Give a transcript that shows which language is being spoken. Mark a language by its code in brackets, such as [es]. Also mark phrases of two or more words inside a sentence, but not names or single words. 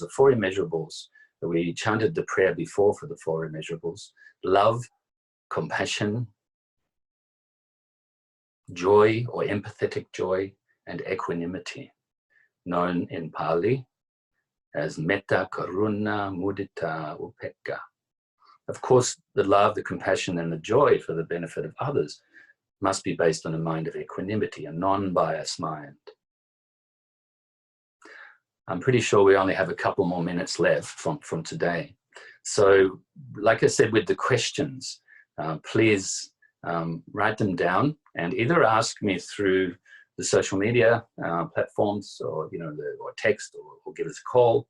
[en] The four immeasurables, we chanted the prayer before for the four immeasurables: love, compassion, joy or empathetic joy, and equanimity, known in Pali as [pi] metta, karuna, mudita, upekkha. [en] Of course, the love, the compassion, and the joy for the benefit of others must be based on a mind of equanimity, a non-biased mind. I'm pretty sure we only have a couple more minutes left from today. So, like I said, with the questions, please write them down and either ask me through the social media platforms, or or text, or give us a call.